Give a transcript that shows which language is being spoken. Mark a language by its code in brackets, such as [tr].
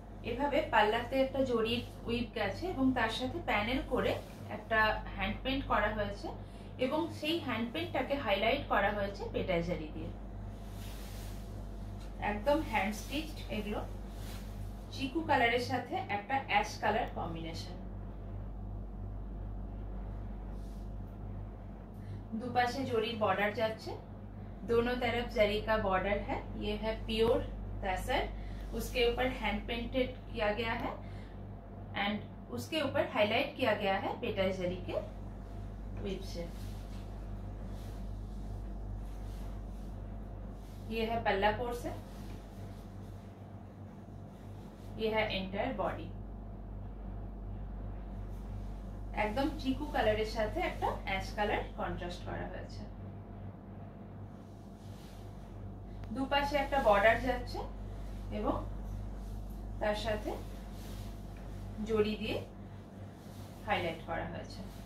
[bn] এভাবে পাল্লাতে একটা জরির উইপ গেছে এবং তার সাথে প্যানেল করে একটা হ্যান্ড পেন্ট করা হয়েছে এবং সেই হ্যান্ড পেন্টটাকে হাইলাইট করা হয়েছে পেটাল জারি দিয়ে। একদম হ্যান্ড স্টিচড এগুলো। চিকু কালারের সাথে একটা অ্যাশ কালার কম্বিনেশন। দুপাশে জরির बॉर्डर जाच्छे, [hi] दोनों तरफ जरी का बॉर्डर है। ये है प्योर तसर, उसके ऊपर हैंड पेंटेड किया गया है एंड उसके ऊपर हाईलाइट किया गया है पेटल जरी के वीव से। ये है पल्ला पोर्शन, ये है एंटायर बॉडी। [bn] একদম চিকু কালারের সাথে একটা অ্যাশ কালার কন্ট্রাস্ট করা হয়েছে। দুপাশে একটা বর্ডার যাচ্ছে এবং তার সাথে জরি দিয়ে হাইলাইট করা হয়েছে।